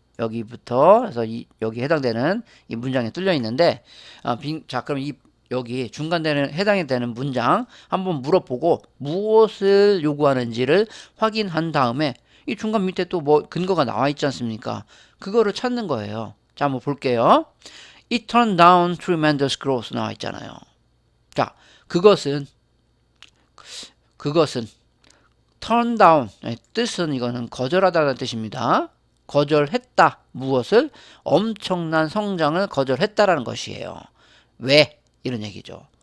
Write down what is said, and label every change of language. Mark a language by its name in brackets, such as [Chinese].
[Korean] 여기부터 해서 여기 해당되는 이 문장에 뚫려 있는데 자, 그럼 여기 해당이 되는 문장 한번 물어보고 무엇을 요구하는지를 확인한 다음에 이 중간 밑에 또 뭐 근거가 나와 있지 않습니까? 그거를 찾는 거예요. 자, 한번 볼게요. [English] It turned down tremendous growth [Korean] 나와 있잖아요. 자, 그것은 turn down 뜻은 이거는 거절하다는 뜻입니다. 거절했다. 무엇을? 엄청난 성장을 거절했다라는 것이에요. 왜? 이런 얘기죠.